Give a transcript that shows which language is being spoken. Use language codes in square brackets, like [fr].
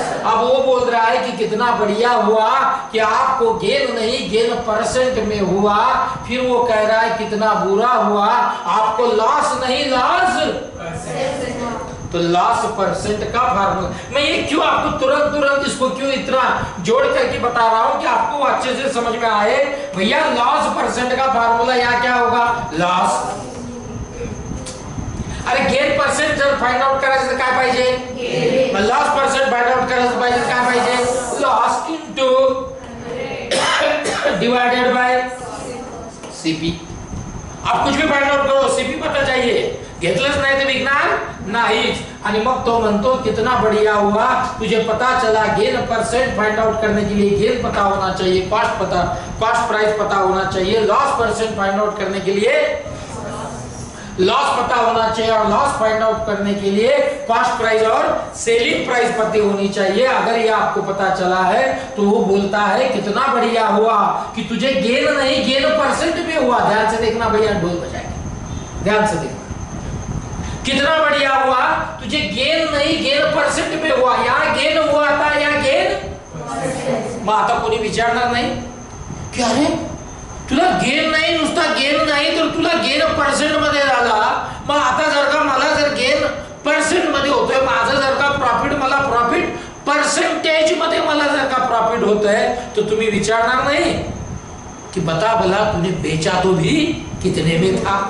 [hi] अब वो बोल रहा है कि कितना बढ़िया हुआ कि आपको गेन नहीं गेन परसेंट में हुआ, फिर वो कह रहा है कितना बुरा हुआ आपको लॉस नहीं लॉस, तो लॉस परसेंट का फार्मूला मैं ये क्यों आपको तुरंत इसको क्यों इतना जोड़ करके बता रहा हूं कि आपको अच्छे से समझ में आए। भैया लॉस परसेंट का फार्मूला यहाँ क्या होगा? लॉस। [mr] अरे गेन परसेंट जर फाइंड आउट करायचं तर काय पाहिजे? लॉस परसेंट फाइंड आउट करायचं पाहिजे काय पाहिजे? [en] Loss into divided by CP. [hi] आप कुछ भी फाइंड आउट करो, सीपी पता चाहिए, [mr] घेतलंच नाही तर विकणार नाहीच। आणि मग तो म्हणतो [hi] कितना बढ़िया हुआ तुझे पता चला गेन परसेंट फाइंड आउट करने के लिए गेन पता होना चाहिए, कॉस्ट प्राइस पता होना चाहिए, लॉस परसेंट फाइंड आउट करने के लिए लॉस पता होना चाहिए और लॉस फाइंड आउट करने के लिए कॉस्ट प्राइस और सेलिंग प्राइस पता होनी चाहिए। अगर ये आपको पता चला है तो वो बोलता है कितना बढ़िया हुआ कि तुझे गेन नहीं गेन परसेंट में हुआ। ध्यान से देखना भैया, ढोल बजाएंगे, ध्यान से देखना। कितना बढ़िया हुआ तुझे गेन नहीं गेन परसेंट में हुआ, यहाँ गेन हुआ था या गेन। [mr] मग आता कोणी विचारणार नाही की अरे तुला गेन नाही नुसता गेन नाही तर तुला गेन परसेंट मध्ये झाला, मग आता जर का मला जर गेन परसेंट मध्ये होतोय, माझं जर का प्रॉफिट मला प्रॉफिट परसेंटेज मध्ये मला जर का प्रॉफिट होतंय तो तुम्ही विचारणार नाही कि [hi] बता भला तूने बेचा तो भी कितने में था।